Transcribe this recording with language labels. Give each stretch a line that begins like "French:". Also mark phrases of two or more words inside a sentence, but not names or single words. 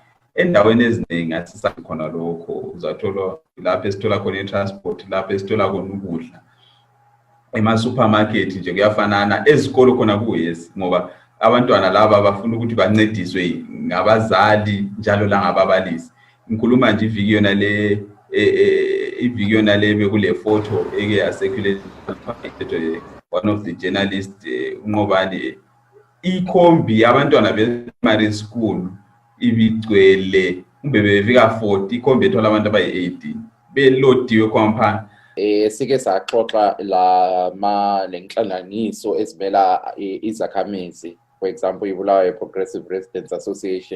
North Ndebele: Endaweni eziningi asisakhona lokho. Uzathola lapho esithola khona i-transport, lapho esithola khona ukudla. Ema-supermarket nje kuyafanana, ezikolo khona kuyes, ngoba abantwana laba bafuna ukuthi bancediswe ngabazali njalo la ngababalisi. Ngikhuluma nje iviki yona le bekule photo eke yacirculate
English: one of the journalists
North Ndebele: uNqobani, ikhombi abantwana be-
English: primary school
North Ndebele: ibigcwele, kumbe befika 40, ikhombi ethola abantu abayi-18 belodiwe kwampha. Sike saxoxa lenhlanganiso ezimela izakhamizi,
English: for example
North Ndebele: iBulawayo Progressive Residents Association.